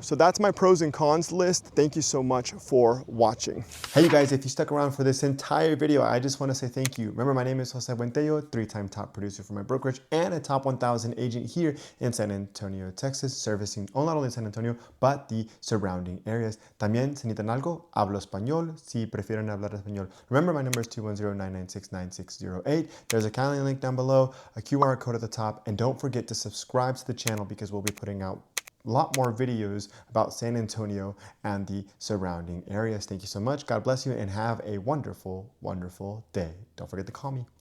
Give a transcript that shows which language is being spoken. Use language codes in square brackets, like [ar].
[en] So that's my pros and cons list. Thank you so much for watching. Hey you guys, if you stuck around for this entire video, I just want to say thank you. Remember, my name is Jose Buentello, 3-time top producer for my brokerage and a top 1,000 agent here in San Antonio, Texas, servicing not only San Antonio, but the surrounding areas. [es] También, si necesitan algo, hablo español, si prefieren hablar español. [en] Remember, my number is 210-996-9608. There's a Calendly link down below, a QR code at the top, and don't forget to subscribe to the channel because we'll be putting out a lot more videos about San Antonio and the surrounding areas. Thank you so much. God bless you and have a wonderful, wonderful day. Don't forget to call me.